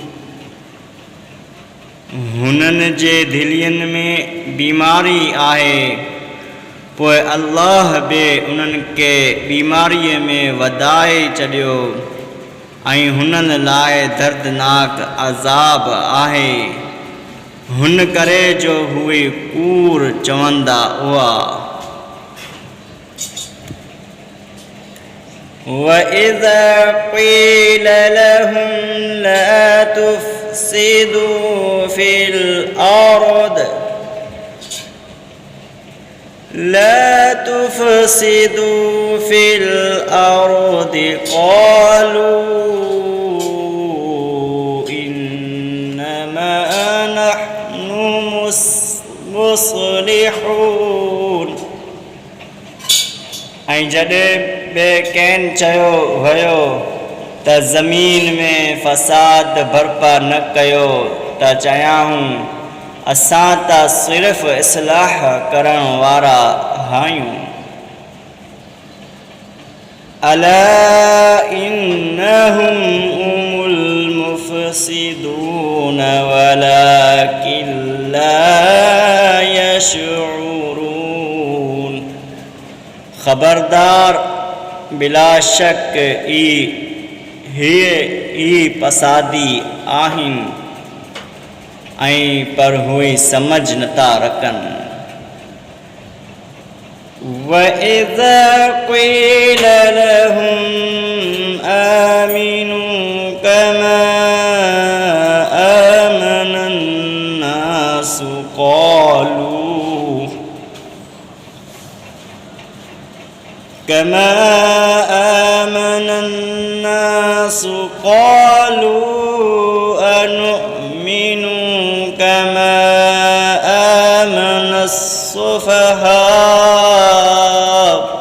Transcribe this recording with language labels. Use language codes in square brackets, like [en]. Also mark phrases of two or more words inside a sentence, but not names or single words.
[sd] हुननि जे दिलियुनि में बीमारी आहे पोइ अल्लाह बि उन्हनि खे बीमारीअ में वधाए छॾियो ऐं हुननि लाइ दर्दनाक अज़ाब आहे हुन करे जो उहे कूड़ चवंदा हुआ [ar] وَإِذَا قِيلَ لَهُمْ لَا تُفْسِدُوا في الأرض قالوا إنما نحن مصلحون [sd] ऐं जॾहिं ॿिए कंहिं चयो वियो त ज़मीन में फ़साद बर्पा न कयो त चयाऊं असां त सिर्फ़ु इस्लाह करण वारा आहियूं [ar] ألا إنهم هم المفسدون ولكن لا [sd] यशऊरून ख़बरदार बिला शक ई पसादी आहिनि ऐं पर हुई समझ नथा रखनि [ar] وَإِذَا قِيلَ لَهُمْ آمِنُوا كَمَا آمَنَ النَّاسُ قالوا أنؤمن كما آمن السفهاء